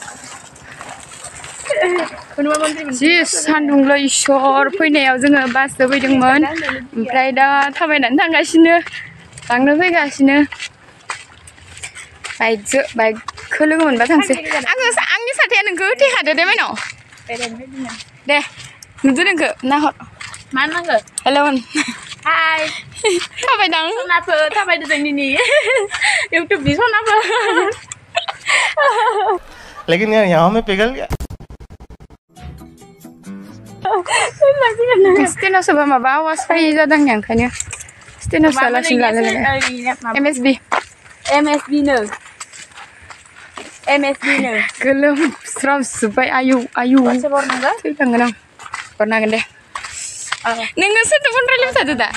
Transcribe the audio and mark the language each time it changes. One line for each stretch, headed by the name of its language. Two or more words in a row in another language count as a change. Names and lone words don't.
Bodo: जि सानदुंलै इसर फैनायाव जोङो बासजों फैदोंमोन ओमफ्राय दा थाबायनानै थांगासिनो लांनो फैगासिनो बाइकखौ लोगो मोनबा थांसै आंनि साथाया नोंखौ थेखादो दे माइनाव दे नुदो नोंखौ नाहर मा नांगौ हेलौ हाय थाबायदां सनाफोर थाबायदो जोंनि यूट्यूबनि सनाफोर
Hindi: लेकिन यार यहाँ में पिघल गया
Bodo: स्टेनाव सोरबा माबा आवाज फैयो जादों ओंखायनो स्टेनाव सोआलासिनो लालाय MSB नो गोलोमस्रावजोब्बाय आयौ थैखांगोन आं हरनांगोन दे नोङो सोरजों फन रायलायबाय थादो दा